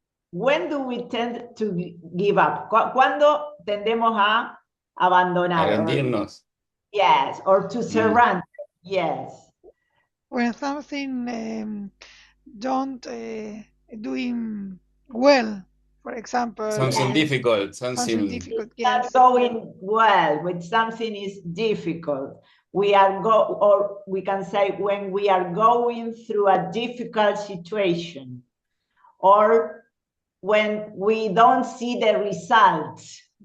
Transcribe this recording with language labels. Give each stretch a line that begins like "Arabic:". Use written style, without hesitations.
English: When do we tend to give up?
Spanish: ¿Cuándo tendemos a abandonar? A rendirnos.
English: Yes, or to surrender. Yes. When something don't doing well, for example. Something difficult. Something difficult. Yes. Not going well. When something is difficult, we can say when we are going through a difficult situation, or when we don't see the results.